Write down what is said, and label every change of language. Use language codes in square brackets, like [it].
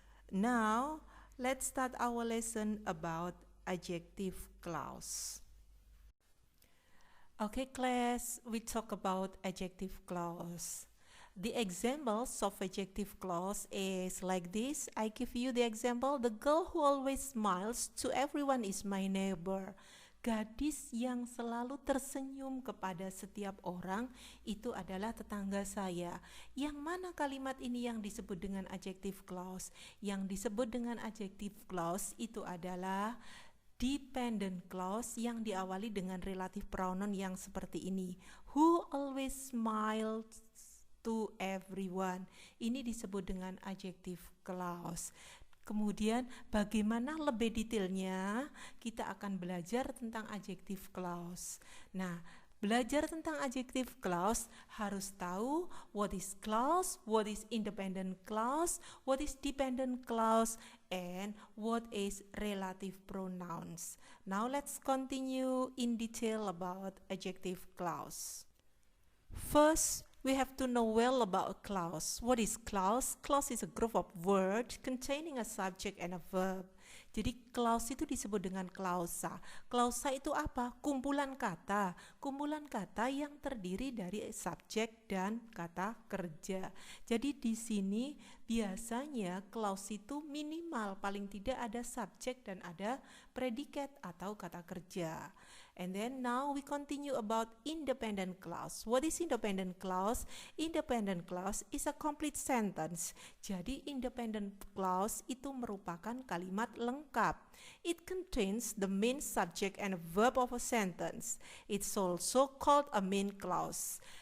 [en] Now, let's start our lesson about adjective clause. Okay, class, we talk about adjective clause. The examples of adjective clause is like this. I give you the example. The girl who always smiles to everyone is my neighbor. [id] Gadis yang selalu tersenyum kepada setiap orang itu adalah tetangga saya. Yang mana kalimat ini yang disebut dengan adjective clause? Yang disebut dengan adjective clause itu adalah dependent clause yang diawali dengan relative pronoun yang seperti ini. [en] Who always smiles to everyone. [id] Ini disebut dengan adjective clause. Kemudian bagaimana lebih detailnya kita akan belajar tentang adjective clause. Nah, belajar tentang adjective clause harus tahu [en] what is clause, what is independent clause, what is dependent clause, and what is relative pronouns. Now let's continue in detail about adjective clause. First, we have to know well about a clause. What is clause? Clause is a group of words containing a subject and a verb. [id] Jadi clause itu disebut dengan klausa. Klausa itu apa? Kumpulan kata. Kumpulan kata yang terdiri dari subjek dan kata kerja. Jadi di sini biasanya clause itu minimal paling tidak ada subjek dan ada predikat atau kata kerja. [en] And then now we continue about independent clause. What is independent clause? Independent clause is a complete sentence. [id] Jadi independent clause itu merupakan kalimat lengkap. [en] It contains the main subject and verb of a sentence. It's also called a main clause.